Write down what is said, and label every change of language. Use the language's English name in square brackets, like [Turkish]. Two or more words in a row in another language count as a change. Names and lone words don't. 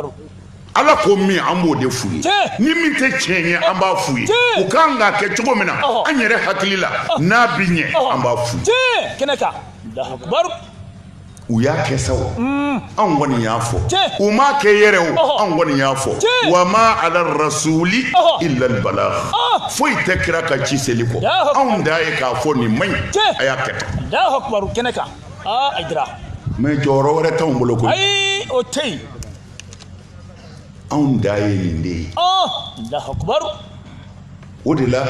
[Bambara] ala ko min an b'o de f'u ye ni min tɛ tiɲɛ ye an b'a f'u ye u kan k'a kɛ cogo min na an yɛrɛ hakili la n'a bi ɲɛ an b'a f'u ye kɛnɛ kan [Arabic] الله أكبر [Bambara] u y'a kɛ sa o anw kɔni y'a fɔ u m'a kɛ yɛrɛ o anw kɔni y'a fɔ [Arabic] وما على الرسول إلا البلاغ [Bambara] foyi tɛ kira ka ci seli kɔ anw da ye k'a fɔ nin man ɲi a y'a kɛ tan [Arabic] الله أكبر [Bambara] kɛnɛ kan a dira mais jɔyɔrɔ wɛrɛ t'anw bolo koyi ayi o tɛ yen anw da ye nin de ye [Arabic] Allahu Akbar [Bambara] o de la